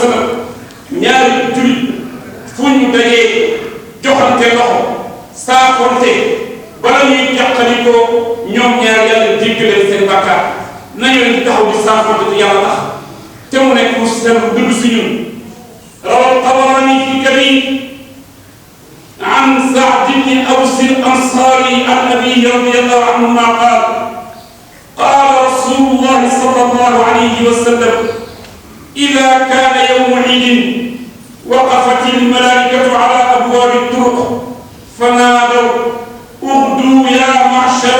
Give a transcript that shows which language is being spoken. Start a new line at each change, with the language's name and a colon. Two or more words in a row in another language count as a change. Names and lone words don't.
Wolof: sallam ñaari jullit fu ñu dajee joxante loxo saafonte bala ñuy jàqalikoo ñoom ñaar yàlla jéggaleen seen bàkkaar nañu leen taxaw di saafonte te yàlla tax te mu nekk lu sell dëgg si ñun
Arabic: رواه الطبراني في الكبير عن سعد بن أوس الأنصاري عن أبيه رضي الله عنه ما قال قال رسول الله صلى الله عليه وسلم إذا كان يوم عيد وقفت الملائكة على أبواب الطرق فنادوا اغدوا يا معشر